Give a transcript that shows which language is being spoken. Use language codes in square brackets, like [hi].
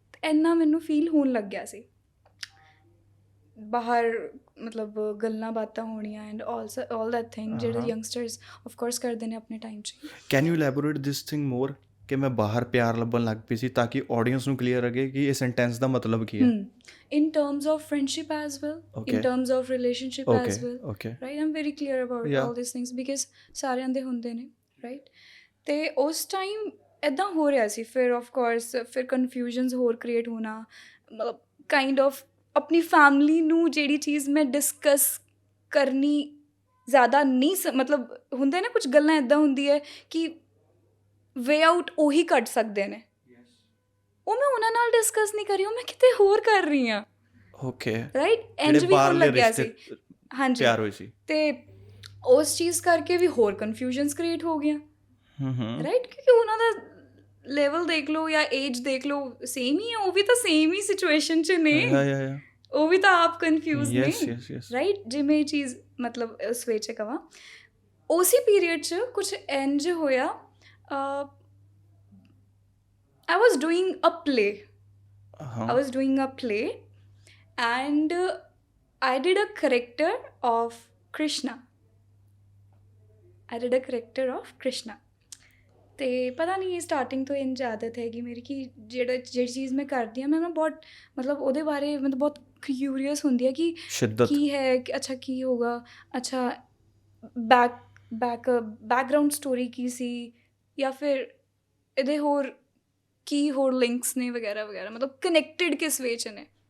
[pa] ਇੰਨਾ ਮੈਨੂੰ ਫੀਲ ਹੋਣ ਲੱਗਿਆ ਸੀ ਬਾਹਰ, ਮਤਲਬ ਗੱਲਾਂ ਬਾਤਾਂ ਹੋਣੀਆਂ [en] and all that thing [pa] ਜਿਹੜੇ ਯੰਗਸਟਰਸ ਆਫ ਕੋਰਸ ਕਰਦੇ ਨੇ ਆਪਣੇ ਟਾਈਮ 'ਚ। [en] can you elaborate this thing more [pa] ਕਿ ਮੈਂ ਬਾਹਰ ਪਿਆਰ ਲੱਭਣ ਲੱਗ ਪਈ ਸੀ ਤਾਂ ਕਿ ਆਡੀਅנס ਨੂੰ ਕਲੀਅਰ ਲੱਗੇ ਕਿ ਇਹ ਸੈਂਟੈਂਸ ਦਾ ਮਤਲਬ ਕੀ ਹੈ? [en] In terms of friendship as well, in terms of relationship as well, right? I'm very clear about all these things because [pa] ਸਾਰਿਆਂ ਦੇ ਹੁੰਦੇ ਨੇ, [en] right? [pa] ਤੇ ਉਸ ਟਾਈਮ ਇੱਦਾਂ ਹੋ ਰਿਹਾ ਸੀ। ਫਿਰ ਆਫ ਕੋਰਸ ਫਿਰ ਕਨਫਿਊਜ਼ਨਸ ਹੋਰ ਕ੍ਰੀਏਟ ਹੋਣਾ, ਮਤਲਬ ਕਾਈਂਡ ਆਫ ਆਪਣੀ ਫੈਮਿਲੀ ਨੂੰ ਜਿਹੜੀ ਚੀਜ਼ ਮੈਂ ਡਿਸਕਸ ਕਰਨੀ ਜ਼ਿਆਦਾ ਨਹੀਂ ਮਤਲਬ ਹੁੰਦੇ ਨਾ ਕੁਝ ਗੱਲਾਂ ਇੱਦਾਂ ਹੁੰਦੀ ਹੈ ਕਿ ਵੇ ਆਊਟ ਉਹੀ ਕੱਢ ਸਕਦੇ ਨੇ, ਉਹ ਮੈਂ ਉਹਨਾਂ ਨਾਲ ਡਿਸਕਸ ਨਹੀਂ ਕਰ ਰਹੀ, ਉਹ ਮੈਂ ਕਿਤੇ ਹੋਰ ਕਰ ਰਹੀ ਹਾਂ। ਓਕੇ, ਰਾਈਟ, ਇੰਝ ਵੀ ਹੋਣ ਲੱਗਿਆ ਸੀ। ਹਾਂਜੀ, ਪਿਆਰ ਹੋਈ ਸੀ ਅਤੇ ਉਸ ਚੀਜ਼ ਕਰਕੇ ਵੀ ਹੋਰ ਕਨਫਿਊਜ਼ਨਸ ਕ੍ਰੀਏਟ ਹੋ ਗਈਆਂ, ਰਾਈਟ, ਕਿਉਂਕਿ ਉਹਨਾਂ ਦਾ ਲੈਵਲ ਦੇਖ ਲਓ ਜਾਂ ਏਜ ਦੇਖ ਲਓ ਸੇਮ ਹੀ ਹੈ, ਉਹ ਵੀ ਤਾਂ ਸੇਮ ਹੀ ਸਿਚੁਏਸ਼ਨ 'ਚ ਨੇ, ਉਹ ਵੀ ਤਾਂ ਆਪ ਕਨਫਿਊਜ਼ ਨੇ, ਰਾਈਟ। ਜੇ ਮੈਂ ਇਹ ਚੀਜ਼ ਮਤਲਬ ਉਸ ਵਿੱਚ ਕਹਾਂ, ਉਸੇ ਪੀਰੀਅਡ 'ਚ ਕੁਛ ਇੰਝ ਹੋਇਆ, [en] I was doing a play. I was doing a play and I did a character of Krishna. [pa] ਅਤੇ ਪਤਾ ਨਹੀਂ ਸਟਾਰਟਿੰਗ ਤੋਂ ਇੰਝ ਆਦਤ ਹੈਗੀ ਮੇਰੀ ਕਿ ਜਿਹੜੀ ਚੀਜ਼ ਮੈਂ ਕਰਦੀ ਹਾਂ, ਮੈਂ ਨਾ ਬਹੁਤ ਮਤਲਬ ਉਹਦੇ ਬਾਰੇ ਮਤਲਬ ਬਹੁਤ ਕਿਊਰੀਅਸ ਹੁੰਦੀ ਹੈ ਕਿ ਕੀ ਹੈ, ਅੱਛਾ ਕੀ ਹੋਗਾ, ਅੱਛਾ ਬੈਕਗਰਾਊਂਡ ਸਟੋਰੀ ਕੀ ਸੀ, ਜਾਂ ਫਿਰ ਇਹਦੇ ਹੋਰ ਕੀ ਹੋਰ ਲਿੰਕਸ ਨੇ ਵਗੈਰਾ ਵਗੈਰਾ, ਮਤਲਬ ਕਨੈਕਟਿਡ ਕਿਸ ਵੇ 'ਚ ਨੇ,